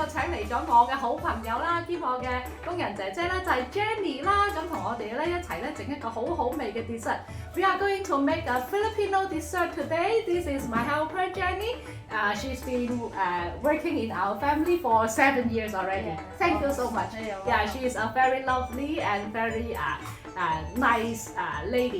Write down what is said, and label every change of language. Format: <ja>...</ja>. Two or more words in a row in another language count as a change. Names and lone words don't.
<yue>嚟咗我嘅好朋友啦，兼我嘅工人姐姐咧就係 Jenny 啦，咁同我哋咧一齊咧整一個好好味嘅 dessert。</yue> <en>We are going to make a Filipino dessert today. This is my helper Jenny. She's been working in our family for 7 years already. Yeah. Thank you so much. Yeah, She is a very lovely and very nice lady.</en>